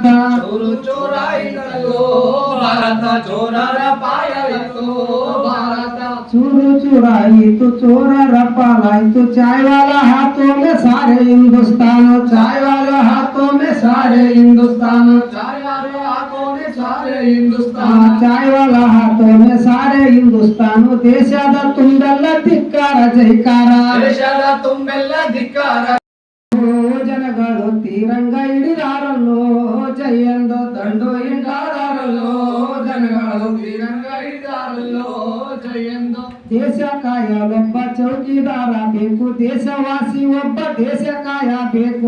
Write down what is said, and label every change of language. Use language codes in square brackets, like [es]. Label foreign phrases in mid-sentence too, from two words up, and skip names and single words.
[kn] ಚೋರು ಚೋರಾಯಿತಲ್ಲೋ ಭಾರತ, ಚೋರರ ಪಾಲಾಯಿತು ಭಾರತ. ಚೋರು ಚೋರಾಯಿತು, ಚೋರರ ಪಾಲಾಯಿತು. [hi] चाय वाला हाथों में सारे हिंदुस्तान, चाय वाला हाथों में सारे हिंदुस्तान, चाय वाला हाथों में सारे हिंदुस्तान, चाय वाला हाथों में सारे हिंदुस्तान. [kn] ದೇಶದ ತುಂಬೆಲ್ಲ ಧಿಕ್ಕಾರ ಜೈಕಾರ, ದೇಶದ ತುಂಬೆಲ್ಲ ಧಿಕ್ಕಾರ. ಜನಗಳು ತೀರಂಗ ಹಿಡಿದಾರಲ್ಲೋ ಜಯಂದು ದಂಡು ಹಿಂಡಾರಲ್ಲೋ, ಜನಗಳು ತೀರಂಗ ಹಿಡಿದಾರಲ್ಲೋ ಜಯಂದು ದೇಶ ಕಾಯಲೊಬ್ಬ ಚೌಕಿದಾರ ಬೇಕು, ದೇಶವಾಸಿ ಒಬ್ಬ ದೇಶ ಕಾಯಬೇಕು,